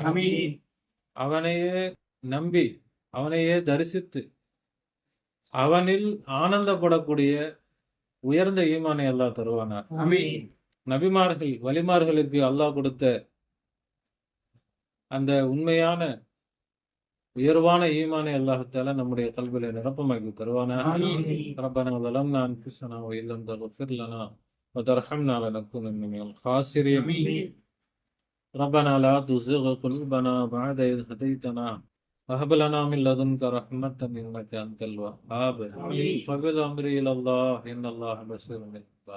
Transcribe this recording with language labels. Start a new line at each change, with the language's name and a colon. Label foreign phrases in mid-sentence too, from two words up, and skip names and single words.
Tamil: அவனையே நம்பி, அவனையே தரிசித்து, அவனில் ஆனந்தப்படக்கூடிய உயர்ந்த ஈமானை அல்லாஹ் தருவானாக. நபிமார்கள் வலிமார்களுக்கு அல்லாஹ் கொடுத்த அந்த உண்மையான உயர்வான ஈமானை அல்லாஹ்தால நம்முடைய கல்வில நிரப்பமாக்கி தருவானாக.
Arabic: ரப்பனா ظلمنا أنفسنا وإن لم تغفر لنا وترحمنا لنكونن من الخاسرين. ربنا لا تزغ قلوبنا بعد إذ هديتنا وهب لنا من لدنك رحمة إنك أنت الوهاب. فبل أمري إلى الله إن الله بصير بالعباد.